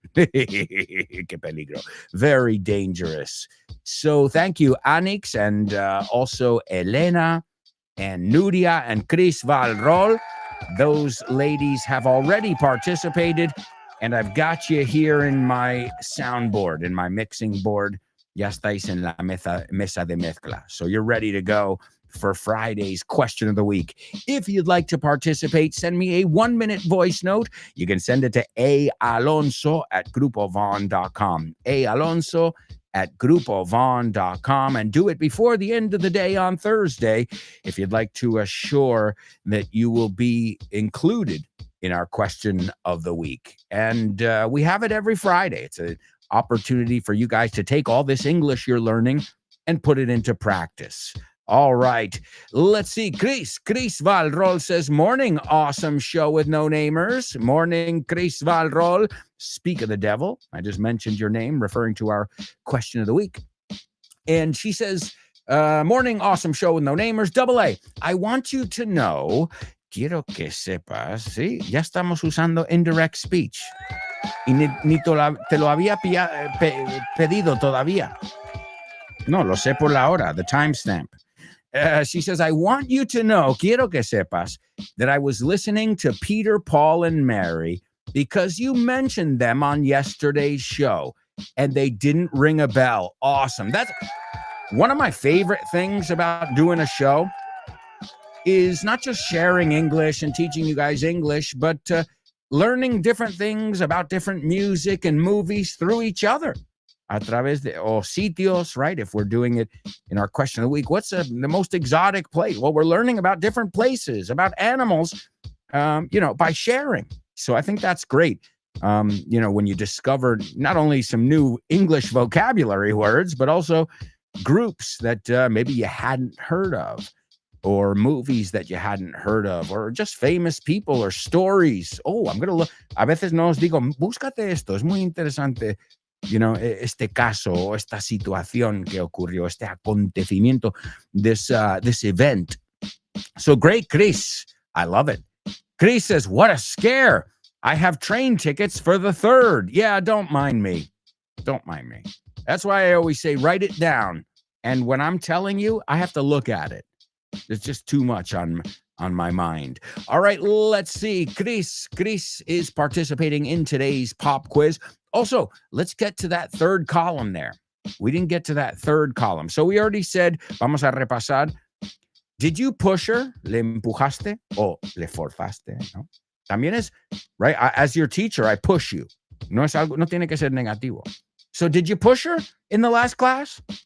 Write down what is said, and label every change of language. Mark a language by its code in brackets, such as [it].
[es] Que peligro. [en] Very dangerous. So thank you, Anix, and also Elena. and Nuria and Chris Valrol. Those ladies have already participated, and I've got you here in my soundboard, in my mixing board. [es] Ya estáis en la mesa de mezcla. [en] So you're ready to go for Friday's question of the week. If you'd like to participate, send me a 1-minute voice note. You can send it to aalonso@grupovon.com. aalonso@grupovon.com, and do it before the end of the day on Thursday if you'd like to assure that you will be included in our question of the week. And we have it every Friday. It's an opportunity for you guys to take all this English you're learning and put it into practice. All right, let's see. Chris Valrol says, morning, awesome show with no-namers. Morning, Chris Valrol. Speak of the devil. I just mentioned your name, referring to our question of the week. And she says, morning, awesome show with no-namers. Double A, I want you to know, [es] quiero que sepas, ¿sí? Ya estamos usando indirect speech. Y ni te lo había pedido todavía. No, lo sé por la hora, [en] the timestamp. She says, I want you to know, [es] quiero que sepas, [en] that I was listening to Peter, Paul, and Mary because you mentioned them on yesterday's show, and they didn't ring a bell. Awesome. That's one of my favorite things about doing a show is not just sharing English and teaching you guys English, but learning different things about different music and movies through each other. [es] A través de sitios, [en] right? If we're doing it in our question of the week, what's the most exotic place? Well, we're learning about different places, about animals, by sharing. So I think that's great. When you discover not only some new English vocabulary words, but also groups that maybe you hadn't heard of, or movies that you hadn't heard of, or just famous people or stories. Oh, I'm going to look. [es] A veces nos digo, búscate esto, es muy interesante. Este caso o esta situación que ocurrió, este acontecimiento, [en] this event. So great, Chris. I love it. Chris says, what a scare. I have train tickets for the 3rd. Yeah, don't mind me. Don't mind me. That's why I always say, write it down. And when I'm telling you, I have to look at it. There's just too much on my mind. All right, let's see. Chris is participating in today's pop quiz. Also, let's get to that 3rd column there. We didn't get to that 3rd column. So we already said, [es] vamos a repasar. [en] Did you push her? [es] ¿Le empujaste? O le forzaste? ¿No? También es, right? [en] As your teacher, I push you. [es] No tiene que ser negativo. [en] So did you push her in the last class?